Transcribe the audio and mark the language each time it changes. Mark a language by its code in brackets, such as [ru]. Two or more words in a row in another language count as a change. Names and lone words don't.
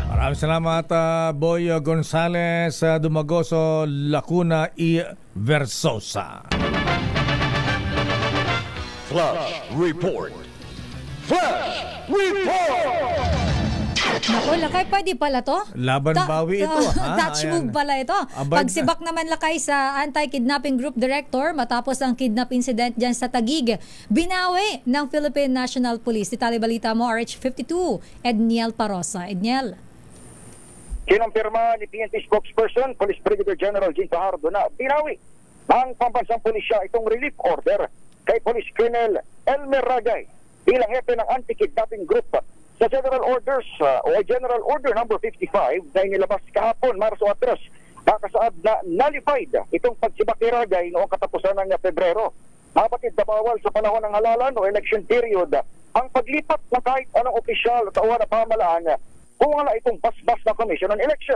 [tl] Maraming salamat, Boy Gonzales, Dumagoso, Lacuna y Versosa. Flash Report. Flash Report! Naku, Lakay, pwede pala to. Laban bawi ito. [en] Touch move [tl] pala ito. Pagsibak naman, Lakay, sa Anti-Kidnapping Group Director matapos ang kidnap incident dyan sa Taguig. Binawi ng Philippine National Police. Detalye balita mo, RH52, Edniel Parosa. Edniel. Kinumpirma ni PNP spokesperson, Police Brigadier General Jean Fajardo na binawi ng pambansang pulisya itong [en] relief order [tl] kay Police Colonel Elmer Ragay bilang hepe ng Anti-Kidnapping Group sa General Orders o General Order number 55 na inilabas kahapon, Marso 3, nakasaad na nullified itong pagsibak ni Ragay noong katapusan ng Pebrero. Kapatid na bawal sa panahon ng halalan o [en] election period [tl] ang paglipat ng kahit anong opisyal sa uwan na pamahalaan kung wala itong basbas na Commission on Elections.